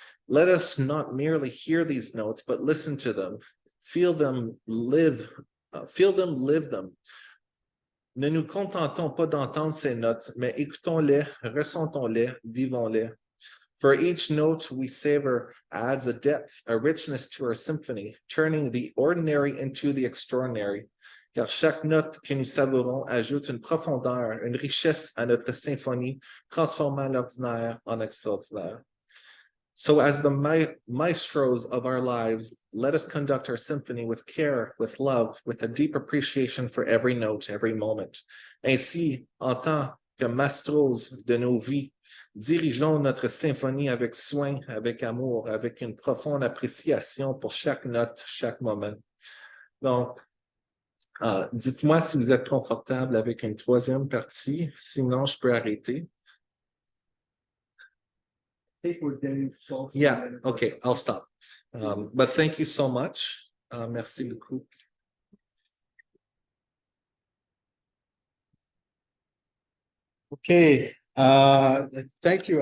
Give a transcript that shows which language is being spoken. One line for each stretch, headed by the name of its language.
English: Let us not merely hear these notes, but listen to them, feel them, live them.
French: Ne nous contentons pas d'entendre ces notes, mais écoutons-les, ressentons-les, vivons-les.
English: For each note we savor adds a depth, a richness to our symphony, turning the ordinary into the extraordinary.
French: Car chaque note que nous savourons ajoute une profondeur, une richesse à notre symphonie, transformant l'ordinaire en extraordinaire.
English: So as the maestros of our lives, let us conduct our symphony with care, with love, with a deep appreciation for every note, every moment.
French: Ainsi, en tant que maestros de nos vies, dirigeons notre symphonie avec soin, avec amour, avec une profonde appréciation pour chaque note, chaque moment. Donc, dites-moi si vous êtes confortable avec une troisième partie, sinon je peux arrêter.
English: I think we're getting close. Yeah, okay, I'll stop. But thank you so much.
French: Merci beaucoup.
English: Okay, thank you.